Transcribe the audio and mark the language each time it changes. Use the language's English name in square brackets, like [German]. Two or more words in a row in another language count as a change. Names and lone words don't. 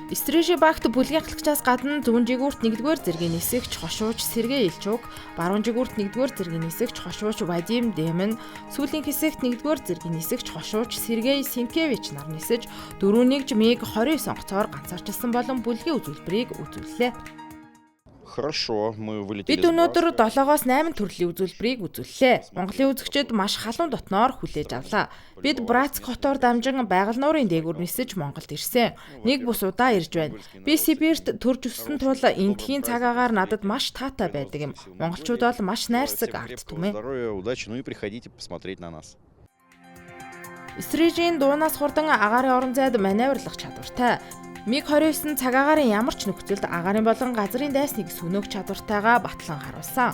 [Mongolian] Стрижи багт бүлгийн галхчаас гадна зүүн жигүүрт 1-р зэргийн нисэгч хошууч Сергей Илчук, баруун жигүүрт 1-р зэргийн нисэгч хошууч Вадим Демин, сүүлийн хэсэгт 1-р зэргийн нисэгч хошууч Сергей Синкевич нар нисэж 4-1 МиГ-29 онгоцоор ганцаарчилсан болон бүлгийн үзүүлбэрийг үзүүллээ. [Russian] Хорошо, мы вылетели. [Mongolian] Бид өнөөдөр 7-оос 8 төрлийн үзүүлбэрийг үзүүллээ. Монголын үзэгчид маш халуун дотноор хүлээж авлаа. Бид Братск хотоор дамжин байгаль нуурын дээгүүр нисэж Монголд ирсэн. Нэг бус удаа ирж байна. Би Сибирт төрж өссөн тул эндхийн цаг агаар надад маш таатай байдаг юм. Монголчууд бол маш найрсаг ард түмэн. [Russian] Здоровья, удачи, ну и приходите посмотреть на нас. [Mongolian] Стрижийн дуунаас хурдан агаарын орон зайд маневрлах чадвартай. МиГ-29 цаг агаарын ямар ч нөхцөлд агаарын болон газрын дайсныг сөнөөх чадвартайгаа батлан харуулсан.